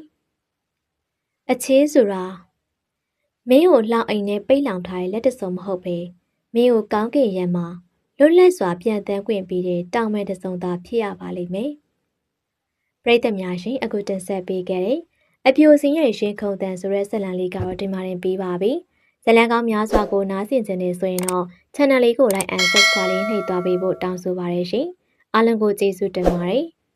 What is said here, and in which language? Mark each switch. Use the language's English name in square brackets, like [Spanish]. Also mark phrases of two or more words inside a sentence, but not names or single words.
[Burmese] ။အချစ်ဆိုတာမင်းကိုလောင်အိမ်နဲ့ပိတ်လောင်ထားတဲ့လက်တစုံမဟုတ်ပဲမင်းကိုကောင်းကင်ရံမှာလွတ်လပ်စွာပြန်တန်းခွင့်ပြီးတဲ့တောင်မဲ့တစုံသာဖြစ်ရပါလိမ့်မယ်။ပရိသတ်များရှင်အခုတင်ဆက်ပေးခဲ့တဲ့အပြိုစင်ရဲ့ရင်ခုန်တန်ဆိုတဲ့ဇာတ်လမ်းလေးကတော့ဒီမှာတင်ပြီးပါပြီ။ဇာတ်လမ်းကောင်းများစွာကိုနားဆင်ကြနေဆိုရင်တော့ channel လေးကို [English] like and subscribe [Burmese] လေးနှိပ်သွားပေးဖို့တောင်းဆိုပါရရှင်။အားလုံးကိုကျေးဇူးတင်ပါတယ်။